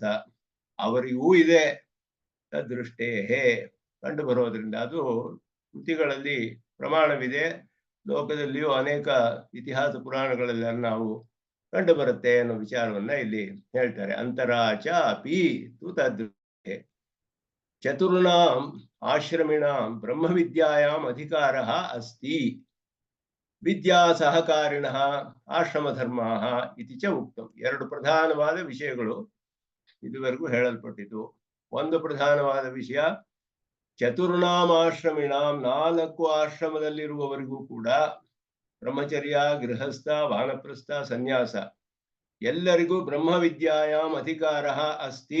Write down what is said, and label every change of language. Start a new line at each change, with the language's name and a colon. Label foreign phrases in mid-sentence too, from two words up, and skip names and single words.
Kannada: ಅವರಿಗೂ ಇದೆ ತದೃಷ್ಟೇ ಕಂಡು ಬರೋದ್ರಿಂದ. ಅದು ಕೃತಿಗಳಲ್ಲಿ ಪ್ರಮಾಣವಿದೆ. ಲೋಕದಲ್ಲಿಯೂ ಅನೇಕ ಇತಿಹಾಸ ಪುರಾಣಗಳೆಲ್ಲ ನಾವು ಕಂಡು ಬರುತ್ತೆ ಅನ್ನೋ ವಿಚಾರವನ್ನ ಇಲ್ಲಿ ಹೇಳ್ತಾರೆ.
Sanskrit: ಅಂತರಾಚ ಅಪಿ ತು ತದೃಷ್ಟೇ ಚತುರ್ಣಾಂ ಆಶ್ರಮಿಣಾಂ ಬ್ರಹ್ಮವಿದ್ಯಾಯಾಂ ಅಧಿಕಾರ ಅಸ್ತಿ ವಿದ್ಯಾ ಸಹಕಾರಿಣಃ ಆಶ್ರಮಧರ್ಮಾಃ ಇತಿ ಚ ಉಕ್ತಂ.
Kannada: 2 ಪ್ರಧಾನವಾದ ವಿಷಯಗಳು ಇದುವರೆಗೂ ಹೇಳಲ್ಪಟ್ಟಿತು. ಒಂದು ಪ್ರಧಾನವಾದ ವಿಷಯ,
Sanskrit: ಚತುರ್ಣಾಂ ಆಶ್ರಮಿಣಾಂ
Kannada: 4 ಆಶ್ರಮದಲ್ಲಿರುವವರಿಗೂ ಕೂಡ ಬ್ರಹ್ಮಚರ್ಯ, ಗೃಹಸ್ಥ, ವಾನಪ್ರಸ್ಥ, ಸನ್ಯಾಸ ಎಲ್ಲರಿಗೂ
Sanskrit: ಬ್ರಹ್ಮವಿದ್ಯಾಯಾಮ್ ಅಧಿಕಾರ ಅಸ್ತಿ.